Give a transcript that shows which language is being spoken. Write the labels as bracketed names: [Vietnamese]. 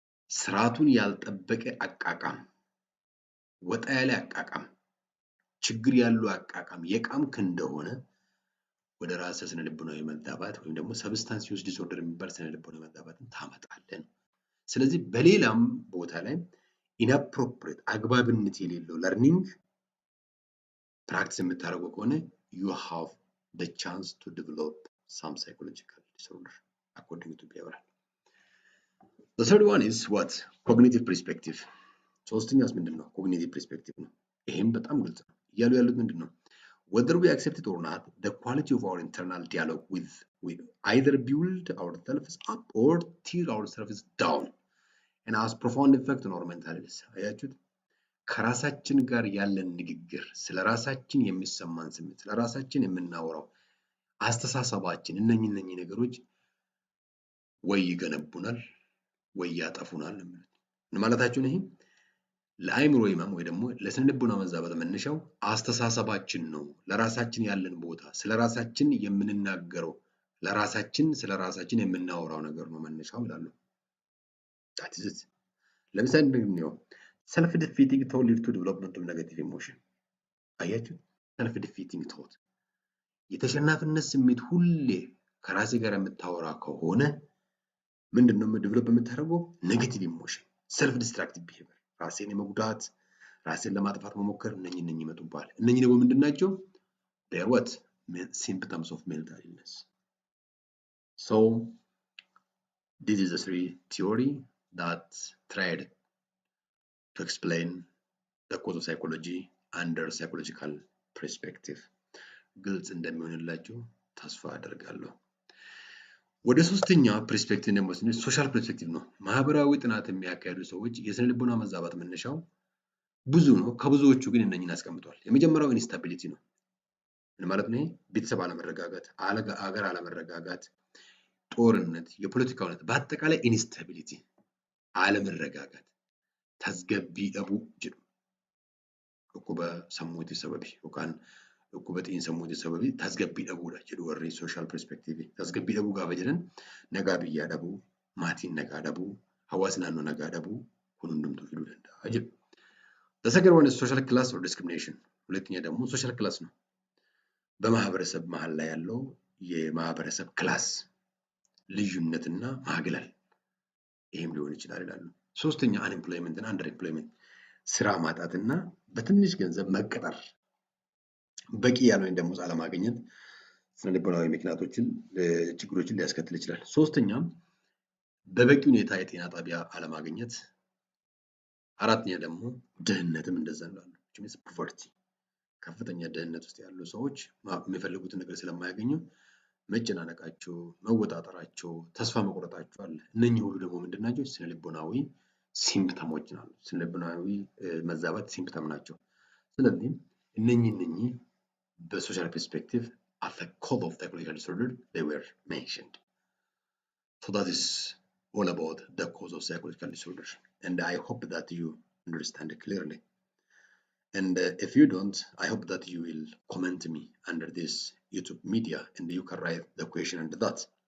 [Amharic] ስርዓቱን ያልጠበቀ አቃቃም፣ ወጣ ያለ አቃቃም፣ ችግር ያለው አቃቃም የቃምክ እንደሆነ ወደ ራስህ ስነልቦናዊ መዛባት ወይም ደግሞ ሰብስታንስ ዩዝ ዲስኦርደር የሚባል ስነልቦናዊ መዛባትን ታመጣለህ። ስለዚህ በሌላም ቦታ ላይ ኢንአፕሮፕሪየት አግባብነት የሌለው ለርኒንግ ፕራክቲስ የምታደርገው ከሆነ [English] you have the chance to develop some psychological disorder according to behavioral. The third one is what? Cognitive perspective. [Amharic] ሶስተኛውስ ምንድን ነው? ኮግኒቲቭ ፐርስፔክቲቭ ነው። ይሄም በጣም ግልጽ ነው። እያሉ ያሉት ምንድን ነው? [English] Whether we accept it or not, the quality of our internal dialogue with either build ourselves up or tear ourselves down and has profound effect on our mental health. [Amharic] አያችሁት? ከራሳችን ጋር ያለን ንግግር፣ ስለ ራሳችን የሚሰማን ስሜት፣ ስለ ራሳችን የምናወራው አስተሳሰባችን እነኚህ ነገሮች ወይ ይገነቡናል ወይ ያጠፉናል ማለት ነው። ምን ማለታችሁ ነው? ይሄ ለአእምሮ ህመም ወይ ደግሞ ለስነልቦና መዛባት መነሻው አስተሳሰባችን ነው። ለራሳችን ያለን ቦታ፣ ስለ ራሳችን የምንናገረው፣ ስለ ራሳችን የምናወራው ነገር ነው መነሻው ይላሉ። [English] that is it። [Amharic] ለምሳሌ እንደምንየው ሰልፍ ዲፊቲንግ ቶት ሊድ ቱ ዴቨሎፕመንት ኦፍ ኔጌቲቭ ኢሞሽን። አያችሁ ሰልፍ ዲፊቲንግ ቶት የተሸናፊነት ስሜት ሁሌ ከራሴ ጋር የምታወራ ከሆነ ምንድነው ዴቨሎፕ የምታደርገው? ኔጌቲቭ ኢሞሽን፣ ሰልፍ ዲስትራክቲቭ ቢሄቪየር፣ ራሴን የመጉዳት፣ ራሴን ለማጥፋት መሞከር፣ እነኚህ ይመጡባል። እነኚህ ደግሞ ምንድናቸው? [English] they are what? symptoms of mental illness. So this is the three theory that tried to explain the cause of psychology under psychological perspective. [Amharic] ግልጽ እንደሚሆንላችሁ ተስፋ አደርጋለሁ። ወደ ሶስተኛ ፐርስፔክቲቭ ደግሞ ስንል ሶሻል ፐርስፔክቲቭ ነው። ማህበራዊ ጥናት የሚያካሂዱ ሰዎች የስነልቦና መዛባት መነሻው ብዙ ነው። ከብዙዎቹ ግን እነኚህን አስቀምጧል። የመጀመሪያው ኢንስታቢሊቲ ነው። ምን ማለት ነው? ቤተሰብ አለመረጋጋት፣ አገር አለመረጋጋት፣ ጦርነት፣ የፖለቲካ ሁኔታ፣ በአጠቃላይ ኢንስታቢሊቲ አለመረጋጋት [Oromo] tasgabbii dhabuu jedhu dhukkuba sammuuti sababii yookaan dhukkuba xiinsammuuti sababii tasgabbii dhabuudha jedhu warri social perspective. Tasgabbii dhabuu gaafa jedhan nagaa biyyaa dhabuu, maatiin nagaa dhabuu, hawaasni naannoo nagaa dhabuu kun hundumtuu fiduu danda'a jedhu. [English] The second one is social class or discrimination. [Amharic] ሁለተኛ ደግሞ social class ነው። በማህበረሰብ መሀል ላይ ያለው የማህበረሰብ ክላስ ልዩነትና ማግለል ይሄም ሊሆን ይችላል ይላሉ። ሶስተኛ አንኤምፕሎይመንት እና አንደር ኤምፕሎይመንት ስራ ማጣትና በትንሽ ገንዘብ መቀጠር፣ በቂ ያልሆነ ደሞዝ አለማግኘት ስነልቦናዊ ምክንያቶችን ችግሮችን ሊያስከትል ይችላል። ሶስተኛም በበቂ ሁኔታ የጤና ጣቢያ አለማግኘት፣ አራተኛ ደግሞ ድህነትም እንደዛ ነው። ፖቨርቲ ከፍተኛ ድህነት ውስጥ ያሉ ሰዎች የሚፈልጉትን ነገር ስለማያገኙ መጨናነቃቸው፣ መወጣጠራቸው፣ ተስፋ መቁረጣቸው አለ። እነኚህ ሁሉ ደግሞ ምንድናቸው? ስነልቦናዊ ሲምፕተሞች ናቸው። ስነልቦናዊ መዛባት ሲምፕተም ናቸው። ስለዚህ እነኚህ በሶሻል ፐርስፔክቲቭ [English] at the cause of psychological disorder they were mentioned. So that is all about the cause of psychological disorder, and I hope that you understand it clearly. And if you don't, I hope that you will comment me under this YouTube media and you can write the question under that.